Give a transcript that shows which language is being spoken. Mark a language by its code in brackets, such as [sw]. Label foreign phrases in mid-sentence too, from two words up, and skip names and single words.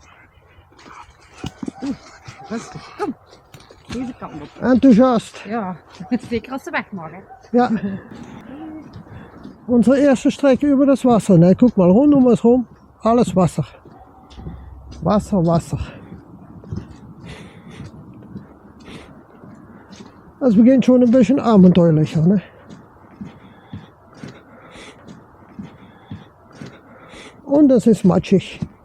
[nl] Rustig, kom. Deze kant op. Enthousiast. Ja, zeker als ze wegmaken. Ja. [de] Unsere erste Strecke über das Wasser. Ne? Guck mal, rund um uns rum, alles Wasser. Wasser, Wasser. Das beginnt schon ein bisschen abenteuerlicher. Ne? Und es ist matschig.